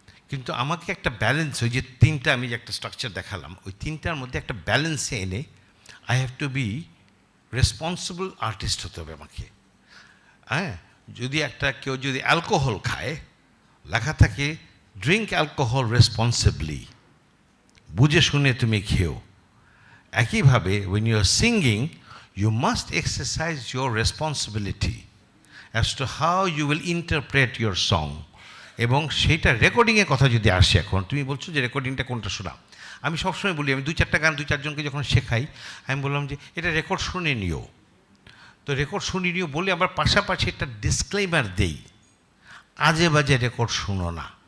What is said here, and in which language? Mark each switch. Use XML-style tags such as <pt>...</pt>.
<bn>কিন্তু আমাকে একটা ব্যালেন্স, ওই যে তিনটা আমি যে একটা স্ট্রাকচার দেখালাম, ওই তিনটার মধ্যে একটা ব্যালেন্সে এনে</bn> <en>I have to be responsible artist</en> <bn>হতে হবে আমাকে। হ্যাঁ, যদি কেউ যদি অ্যালকোহল খায়, লেখা থাকে</bn> <en>drink alcohol responsibly,</en> <bn>বুঝে শুনে তুমি খেও।</bn> <en>একইভাবে when you are singing, you must exercise your responsibility as to how you will interpret your song.</en> <bn>এবং সেইটা রেকর্ডিংয়ের কথা যদি আসে, এখন তুমি বলছো যে রেকর্ডিংটা কোনটা শোনাও, আমি সবসময় বলি, আমি 2-4টা গান 2-4জনকে যখন শেখাই, আমি বললাম যে এটা রেকর্ড শুনে নিও। তো রেকর্ড শুনে নিও বলে আবার পাশাপাশি একটা ডিসক্লেইমার দেই, আজে বাজে রেকর্ড শুনো না।</bn>